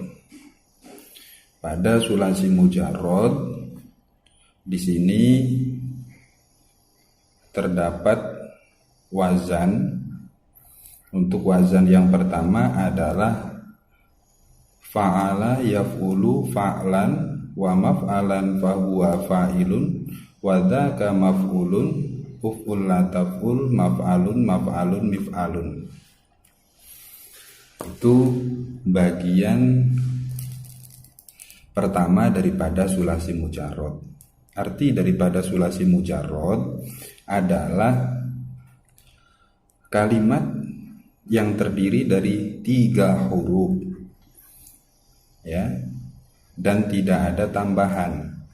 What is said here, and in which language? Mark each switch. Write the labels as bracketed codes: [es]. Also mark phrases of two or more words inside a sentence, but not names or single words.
[id] Pada [ar] ثلاثي مجرد [id] di sini terdapat wazan. Untuk wazan yang pertama adalah [ar] فعل يفعل فعلا ومفعلا فهو فاعل وذاك مفعول افعل لا تفعل مفعل مفعل مفعل. [id] Itu bagian pertama daripada [ar] ثلاثي مجرد. [id] Arti daripada [ar] ثلاثي مجرد [id] adalah kalimat yang terdiri dari 3 huruf, ya, dan tidak ada tambahan,